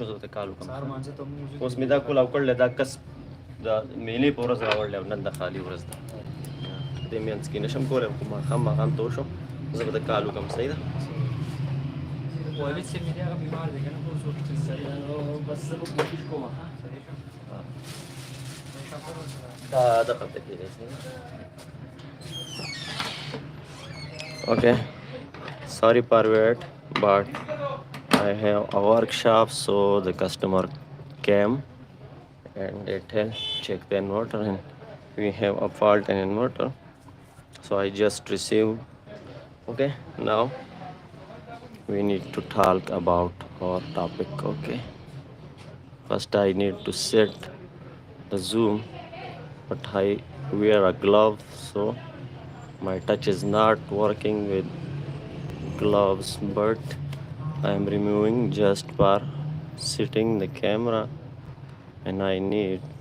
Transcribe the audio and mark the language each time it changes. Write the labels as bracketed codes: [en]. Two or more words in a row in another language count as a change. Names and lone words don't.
[ps] زه ورته کال وکړم اوس مې دا کول او کړلی دا کس د میلې په ورځ راوړلی او نن د خالي ورځ ده دې منځ کې نشم کولی خو ماښام تو شم زه به د کال وکړم صحیح ده دا دغه ته کېدی [en] okay sorry Parvet but I have a workshop so the customer came and they check the inverter and we have a fault in inverter so I just received okay now we need to talk about our topic okay first I need to set the zoom but I wear a glove so my touch is not working with gloves but I am removing just for setting the camera and I need